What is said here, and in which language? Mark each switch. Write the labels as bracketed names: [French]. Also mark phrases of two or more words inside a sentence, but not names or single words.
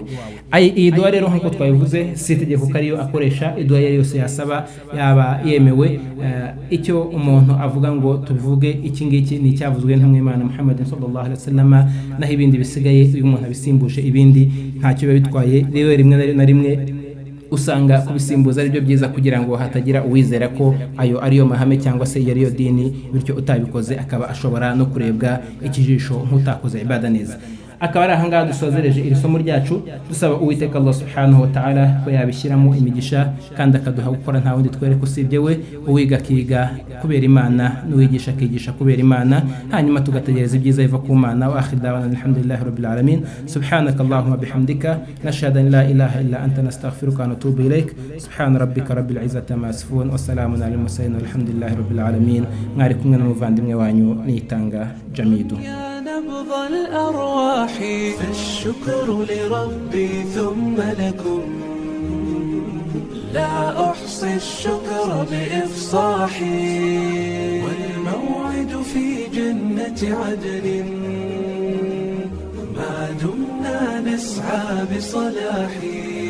[Kinyarwanda] Iyi dua rero nkuko twabivuze si itegeko ko ariyo akoresha, idua yose yasaba yaba yemewe. Icyo umuntu avuga ngo tuvuge iki ngiki ni icyavuzwe n'Imana Muhammad [Arabic] صلى الله عليه وسلم, [Kinyarwanda] naho ibindi bisigaye uyu muntu abisimbuje ibindi ntacyo biba bitwaye. Rero rimwe na rimwe usanga kubisimbuza ari byo byiza, kugira ngo hatagira uwizera ko ayo ariyo mahame cyangwa se yariyo dini, bityo utabikoze akaba ashobora no kurebwa ikijisho nk'utakoze ibada neza. Akaba ari ahangaha dusozereje iri somo ryacu, dusaba Uwiteka [Arabic] الله سبحانه وتعالى [Kinyarwanda] ko yabishyiramo imigisha kandi akaduha gukora nta wundi twereka usibye we, uwiga akiga kubera Imana n'uwigisha akigisha kubera Imana, hanyuma tugategereza ibyiza biva ku Mana. [Arabic] وآخر دعوانا الحمد لله رب العالمين سبحانك اللهم وبحمدك نشهد أن لا إله إلا أنت نستغفرك ونتوب إليك. سبحان ربك رب العزة عما يصفون وسلام على المرسلين والحمد لله رب العالمين. [Kinyarwanda] Mwari kumwe n'umuvandimwe wanyu Niyitanga Jamidu. [Arabic] نبض الأرواح فالشكر لربي ثم لكم، لا أحصي الشكر بإفصاحي، والموعد في جنة عدن ما دمنا نسعى بصلاحي،